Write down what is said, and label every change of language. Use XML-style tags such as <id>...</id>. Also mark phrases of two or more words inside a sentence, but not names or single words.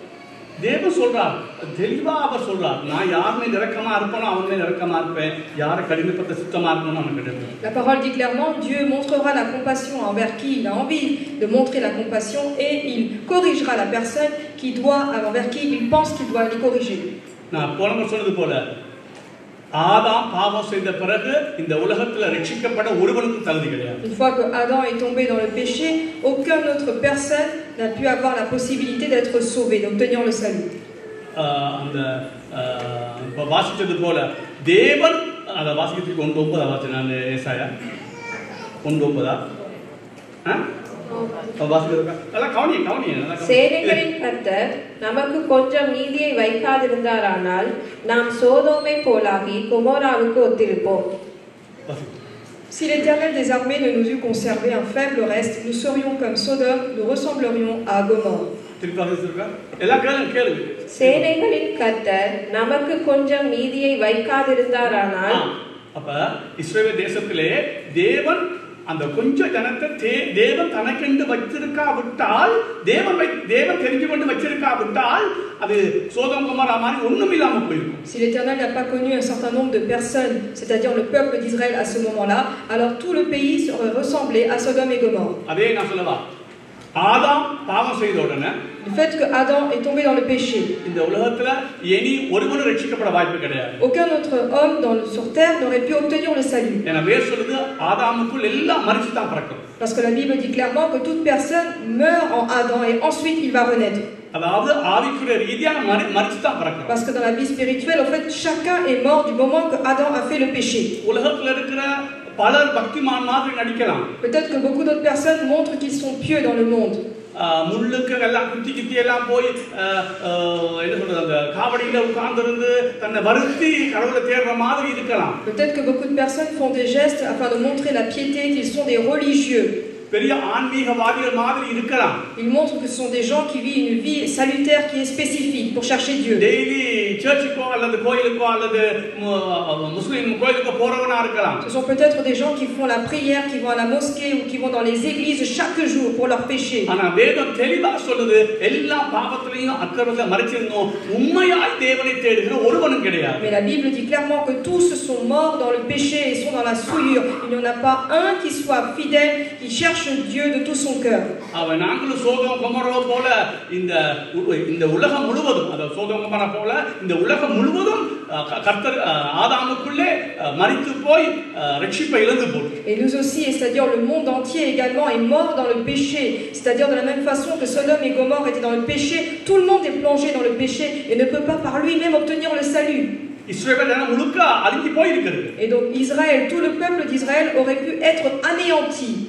<fr>La parole dit clairement, Dieu montrera la compassion envers qui il a envie de montrer la compassion et il corrigera la personne envers qui il pense qu'il doit les corriger. Une fois que Adam est tombé dans le péché, aucune autre personne n'a pu avoir la possibilité d'être sauvé, d'obtenir le salut.</fr> <ta>சேனைகளின் கர்த்தர் நமக்கு கொஞ்சம் நீதியை வைக்காதிருந்தாரானால் நாம் சோதோமை போலாகி கொமோராவுக்கு ஒத்திருப்போம்.</ta> <fr>Si l'Éternel des armées ne nous eût conservé un faible reste, nous serions comme Sodome, nous ressemblerions à Gomorre.</fr> <ta>சேனைகளின் கர்த்தர் நமக்கு கொஞ்சம் நீதியை வைக்காதிருந்தாரானால் அப்ப இஸ்ரவேல் தேசத்திலே தேவன் அந்த கொஞ்ச ஜனத்தை தேவன் தனக்கென்று வச்சிருக்காவிட்டால், தேவன் தெரிஞ்சு கொண்டு வச்சிருக்காவிட்டால் அது சோதோம் கொமோரா மாதிரி ஒண்ணும் இல்லாம போயிருக்கும்.</ta> <fr>Si l'Éternel n'a pas connu un certain nombre de personnes, c'est-à-dire le peuple d'Israël à ce moment-là, alors tout le pays serait ressemblé à Sodome et Gomorre.</fr> <ta>அதே நான் சொல்லவா, ஆதாம் பாவம் செய்த உடனே,</ta> <fr>le fait que Adam est tombé dans le péché,</fr> <ta>இந்த உலகத்துல இனி ஒருவனும் ரட்சிக்கப்பட வாய்ப்பு கிடையாது.</ta> <fr>Aucun autre homme sur terre n'aurait pu obtenir le salut.</fr> <ta>ஏன்னா வேதம் சொல்லுது ஆதாமுக்குள் எல்லாம் மரிச்சு தான் பிறக்கும்.</ta> <fr>Parce que la Bible dit clairement que toute personne meurt en Adam et ensuite il va renaître.</fr> <ta>அதாவது ஆவிக்குரிய ரீதியா மரிச்சு தான் பிறக்கும்.</ta> <fr>Parce que dans la vie spirituelle, en fait, chacun est mort du moment que Adam a fait le péché.</fr> <ta>உலகத்துல இருக்கிற பலர் பக்திமான் மாதிரி நடிக்கலாம்.</ta> <fr>Peut-être que beaucoup d'autres personnes montrent qu'ils sont pieux dans le monde.</fr> <ta>முள்ளுக்கு எல்லாம் குத்தி எல்லாம் போய் என்ன சொல்றது, அந்த காவடியில உட்கார்ந்திருந்து தன்னை வருத்தி கடவுளை தேடுற மாதிரி இருக்கலாம்.</ta> <fr>Peut-être que beaucoup de personnes font des gestes afin de montrer la piété, qu'ils sont des religieux.</fr> <ta>பெரிய ஆன்மீகவாதிகள் மாதிரி இருக்கலாம்.</ta> <fr>Ils montrent que ce sont des gens qui vivent une vie salutaire qui est spécifique pour chercher Dieu.</fr> <ta>டெய்லி சர்ச்சுக்கோ அல்லது கோயிலுக்கோ அல்லது முஸ்லிம் கோயிலுக்கோ போறவனா இருக்கலாம்.</ta> <fr>Ce sont peut-être des gens qui font la prière, qui vont à la mosquée ou qui vont dans les églises chaque jour pour leurs péchés.</fr> <ta>ஆனா வேதம் தெளிவா சொல்லுது, எல்லா பாவத்திலையும் அக்கிரமத்தை மறைச்சிருந்தோம், உண்மையாய் தேவனை தேடுகிற ஒருவனும் கிடையாது.</ta> <fr>Mais la Bible dit clairement que tous sont morts dans le péché et sont dans la souillure. Il n'y en a pas un qui soit fidèle, qui cherche Dieu de tout son cœur.</fr> <ta>அவன் நாங்களும் சோதோம் கொமோரா போல இந்த உலகம் முழுவதும், அதாவது சோதோம் கொமோரா போல இந்த உலகம் முழுவதும் கர்த்தர் ஆதாமுக்குள்ளே மரித்து போய் ரட்சிப்பை இழந்து போச்சு.</ta> <fr>Et nous aussi, c'est-à-dire le monde entier également est mort dans le péché, c'est-à-dire de la même façon que Sodome et Gomorre étaient dans le péché, tout le monde est plongé dans le péché et ne peut pas par lui-même obtenir le salut. Et donc Israël, tout le peuple d'Israël aurait pu être anéanti.</fr>